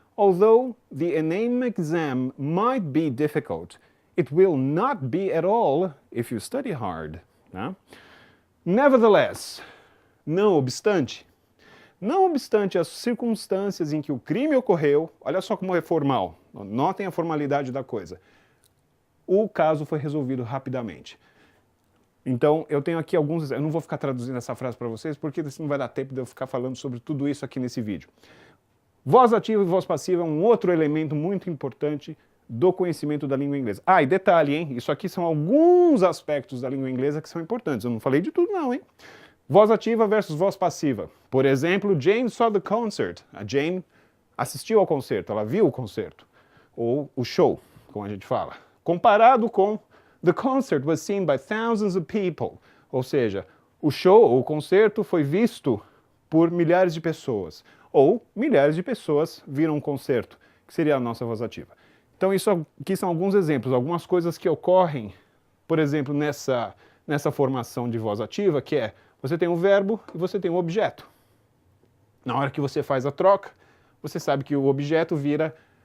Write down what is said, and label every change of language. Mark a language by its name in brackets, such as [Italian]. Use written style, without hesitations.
[English] Although the Enem exam might be difficult, it will not be at all if you study hard. [Portuguese] Né? Nevertheless, não obstante as circunstâncias em que o crime ocorreu, olha só como é formal, notem a formalidade da coisa. O caso foi resolvido rapidamente. Então, eu tenho aqui alguns... Eu não vou ficar traduzindo essa frase para vocês, porque não vai dar tempo de eu ficar falando sobre tudo isso aqui nesse vídeo. Voz ativa e voz passiva é um outro elemento muito importante do conhecimento da língua inglesa. E detalhe, hein? Isso aqui são alguns aspectos da língua inglesa que são importantes. Eu não falei de tudo não, hein? Voz ativa versus voz passiva. Por exemplo, [English] Jane saw the concert. [Portuguese] A Jane assistiu ao concerto, ela viu o concerto. Ou o show, como a gente fala. Comparado com [English] the concert was seen by thousands of people. [Portuguese] Ou seja, o show ou o concerto foi visto por milhares de pessoas. Ou milhares de pessoas viram um concerto, que seria a nossa voz ativa. Então isso aqui são alguns exemplos, algumas coisas que ocorrem, por exemplo, nessa formação de voz ativa, que é, você tem um verbo e você tem um objeto. Na hora que você faz a troca, você sabe que o objeto vira